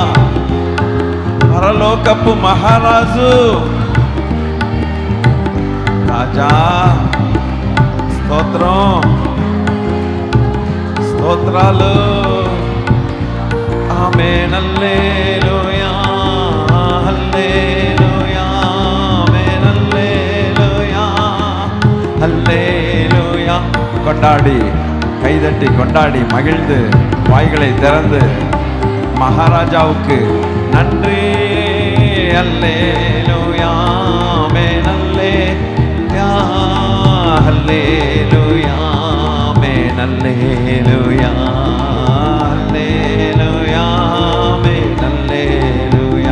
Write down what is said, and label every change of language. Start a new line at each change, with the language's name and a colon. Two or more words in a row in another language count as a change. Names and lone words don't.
Telugu: పరలోకపు మహారాజు, రాజా, స్తోత్రం, స్తోత్రాలు, ఆమేన్, హల్లెలూయా, హల్లెలూయా, ఆమేన్, హల్లెలూయా, హల్లెలూయా.
Tamil: கொண்டாடி, கைதட்டி கொண்டாடி மகிழ்ந்து வாய்களை திறந்து மகாராஜாவுக்கு நன்றி. அல்லேலூயா, ஆமென், அல்லேலூயா, அல்லேலூயா, ஆமென், அல்லேலூயா, அல்லேலூயா, ஆமென், அல்லேலூயா.